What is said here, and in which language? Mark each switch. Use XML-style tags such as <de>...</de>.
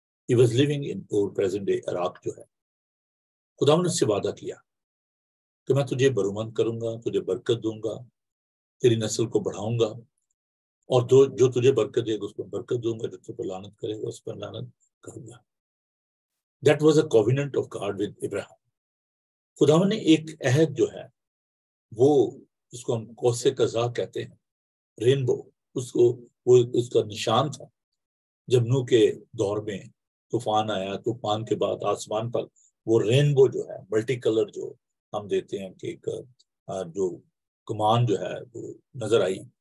<en>He was living in</en> <hi>और present day Iraq जो है. खुदावन ने उससे वादा किया कि मैं तुझे बरुमंद करूंगा, तुझे बरकत दूंगा, तेरी नस्ल को बढ़ाऊंगा, और जो तुझे बरकत देगा उस पर बरकत दूंगा, जो तुझ पर लानत करेगा उस पर लानत करूंगा.</hi> <en>That was a covenant of God with Abraham.</en> <hi>खुदावन ने एक अहद जो है वो, उसको हम कौसे कज़ा कहते हैं, रेनबो, उसको वो उसका निशान था. जब नूह के दौर में तूफान आया, तूफान के बाद आसमान पर वो रेनबो जो है, मल्टी कलर जो हम देते हैं कि एक जो कमान जो है वो नजर आई.</hi>